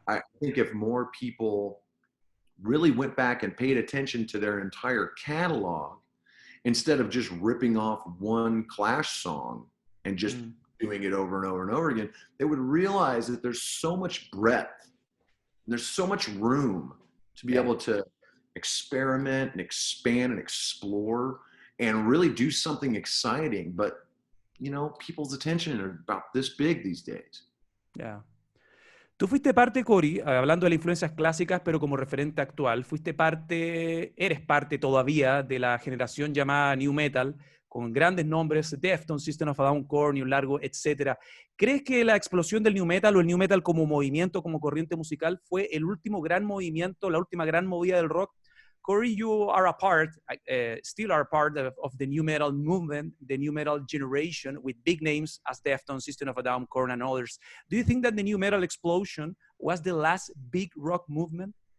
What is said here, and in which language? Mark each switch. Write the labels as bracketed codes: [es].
[en] I think if more people really went back and paid attention to their entire catalog, instead of just ripping off one Clash song and just doing it over and over and over again, they would realize that there's so much breadth. There's so much room to be able to experiment and expand and explore and really do something exciting. But, you know, people's attention are about this big these days. Yeah. [es] Tú fuiste parte, Corey, hablando de las influencias clásicas, pero como referente actual, eres parte todavía de la generación llamada New Metal, con grandes nombres, Deftones, System of a Down, Korn y un largo, etcétera. ¿Crees que la explosión del New Metal o el New Metal como movimiento, como corriente musical, fue el último gran movimiento, la última gran movida del rock? [en] Corey, you are still are part of the New Metal movement, the New Metal generation, with big names as Deftones, System of a Down, Korn, and others. Do you think that the New Metal explosion was the last big rock movement?